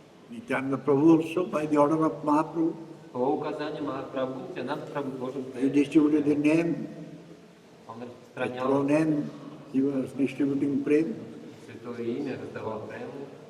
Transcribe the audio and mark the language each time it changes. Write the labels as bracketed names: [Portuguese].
[English] Nityananda Prabhu also, by the order of Mahaprabhu, [Russian] По указанию Махапрабху, Нитянанда Прабху тоже [English] he distributed the name, [Russian] он [English] the [Russian] распространял [English] name, he was distributing prem. [Russian] Святое Имя, раздавал прему.